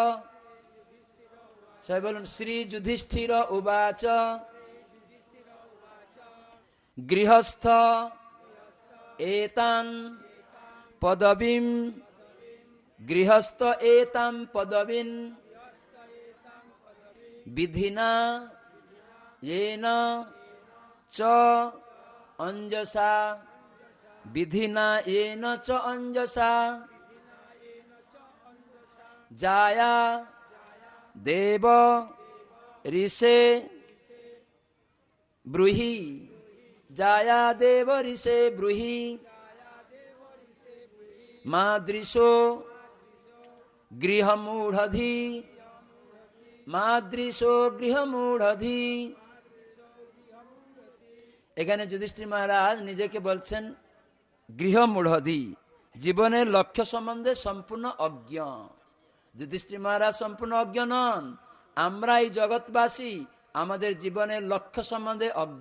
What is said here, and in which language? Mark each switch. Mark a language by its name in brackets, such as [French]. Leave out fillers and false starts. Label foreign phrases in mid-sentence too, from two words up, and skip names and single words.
[Bangla] সবাই বলুন, [Sanskrit] শ্রী যুধিষ্ঠির উবাচ গৃহস্থ এতান পদবীম, গৃহস্থ এতাম পদবীন বিধিনা येन च अंजसा, विधिना येन च अंजसा जाया देव ऋषे ब्रूहि, जाया देव ऋषे ब्रूहि मादृशो गृहमूढ़धि, मादृशो गृहमूढ़धि। [Bangla] এখানে যুধিষ্ঠির মহারাজ নিজেকে বলছেন গৃহমূঢ়ধি, জীবনের লক্ষ্য সম্বন্ধে সম্পূর্ণ অজ্ঞ। যুধিষ্ঠির মহারাজ সম্পূর্ণ অজ্ঞ নন, আমরা এই জগৎবাসী আমাদের জীবনের লক্ষ্য সম্বন্ধে অজ্ঞ।